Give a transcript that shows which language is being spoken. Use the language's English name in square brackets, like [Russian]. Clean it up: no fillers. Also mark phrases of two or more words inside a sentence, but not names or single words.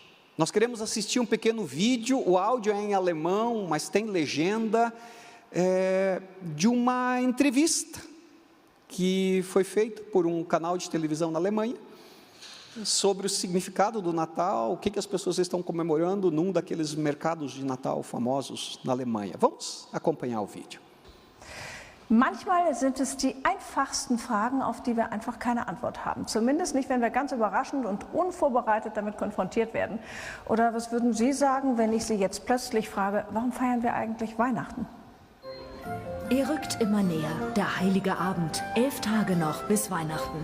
[Portuguese] Nós queremos assistir um pequeno vídeo, o áudio é em alemão, mas tem legenda, de uma entrevista que foi feita por um canal de televisão na Alemanha, sobre o significado do Natal, o que as pessoas estão comemorando num daqueles mercados de Natal famosos na Alemanha. Vamos acompanhar o vídeo. [German] Manchmal sind es die einfachsten Fragen, auf die wir einfach keine Antwort haben. Zumindest nicht, wenn wir ganz überraschend und unvorbereitet damit konfrontiert werden. Oder was würden Sie sagen, wenn ich Sie jetzt plötzlich frage, warum feiern wir eigentlich Weihnachten? Er rückt immer näher, der heilige Abend, 11 Tage noch bis Weihnachten.